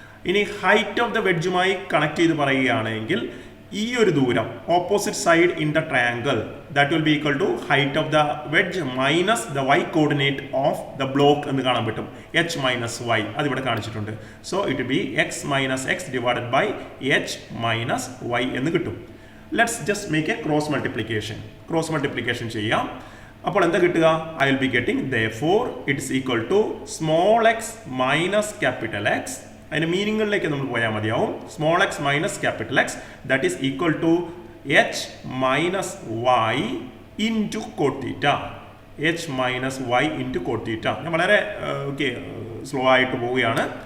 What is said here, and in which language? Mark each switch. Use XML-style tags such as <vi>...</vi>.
<en>ഇനി height of the വെഡ്ജുമായി</en> <ml>connect ചെയ്ത് പറയുകയാണെങ്കിൽ ഈ ഒരു ദൂരം</ml> <en>opposite side in the triangle that will be equal to height of the wedge minus the y coordinate of the block</en> <ml>എന്ന് കാണാൻ പറ്റും.</ml> <en>h minus y</en> <ml>അതിവിടെ കാണിച്ചിട്ടുണ്ട്.</ml> <en>so it be x minus x divided by h minus y</en> <ml>എന്ന് കിട്ടും.</ml> <en>Let's just make a cross multiplication.</en> <ml>Cross multiplication ചെയ്യാം. അപ്പോൾ എന്താ കിട്ടുക?</ml> <en>I will be getting therefore it is equal to small x minus capital X.</en> <ml>അതിൻ്റെ മീനിങ്ങുകളിലേക്ക് നമ്മൾ പോയാൽ മതിയാവും.</ml> <en>Small x minus capital X that is equal to h minus y into cot theta. H minus y into cot theta.</en> <ml>ഞാൻ വളരെ slow ആയിട്ട് പോവുകയാണ്.</ml>